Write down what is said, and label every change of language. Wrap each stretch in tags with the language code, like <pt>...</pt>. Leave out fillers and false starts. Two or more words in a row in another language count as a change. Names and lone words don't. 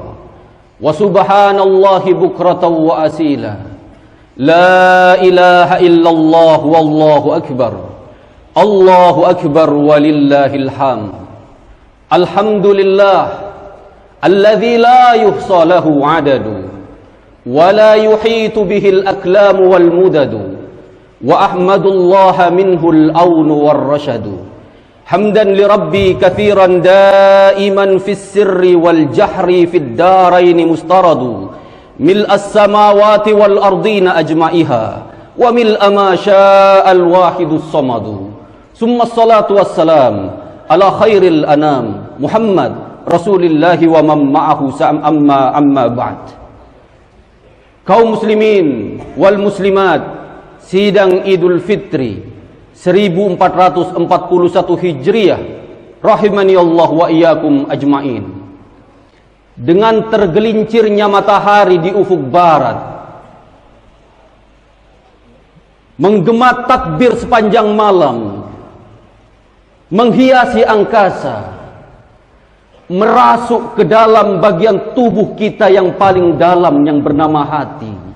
<ar>وسبحان الله بكرة وأصيلا. لا إله إلا الله والله أكبر. الله أكبر ولله الحمد. الحمد لله الذي لا يحصى له العدد ولا يحيط به الأقلام والمداد وأحمد الله منه العون والرشاد حمدا لربي كثيرا دائما في السر والجهر في الدارين مستردا ملء السماوات والأرضين أجمعها وملء ما شاء الواحد الصمد. ثم الصلاة والسلام على خير الأنام محمد رسول الله ومن معه أما بعد.</ar> <id>Kaum</id> <ar>المسلمين والمسلمات,</ar> <id>sidang Idul Fitri 1441 Hijriah</id> <ar>رحمني الله وإياكم أجمعين.</ar> <id>Dengan tergelincirnya matahari di ufuk barat, menggema takbir sepanjang malam, menghiasi angkasa, merasuk ke dalam bagian tubuh kita yang paling dalam yang bernama hati.</id>